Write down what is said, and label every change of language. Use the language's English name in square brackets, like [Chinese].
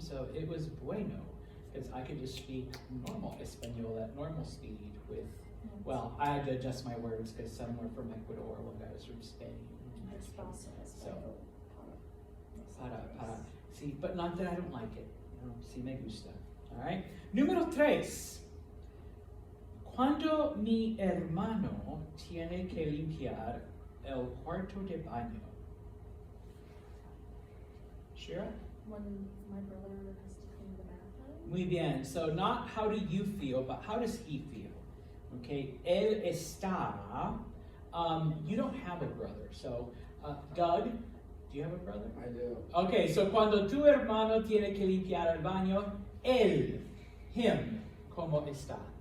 [English] So it was bueno because I could just speak normal Espanol at normal speed with Well, I had to adjust my words because some were from Ecuador, one guy was from Spain. [Spanish] Espacio, [English] So, [Spanish] para. para. [English] Sí, but not that I don't like it. [Spanish] No, sí me gusta. All right. Número 3. Cuando mi hermano tiene que limpiar el cuarto de baño. Shira? [English] When my brother has to clean the bathroom. [Spanish] Muy bien. [English] So not how do you feel, but how does he feel? Okay. Él está. You don't have a brother. So, Doug, do you have a brother? I do. [Spanish] Okay, so cuando tu hermano tiene que limpiar el baño, él, him, ¿cómo está?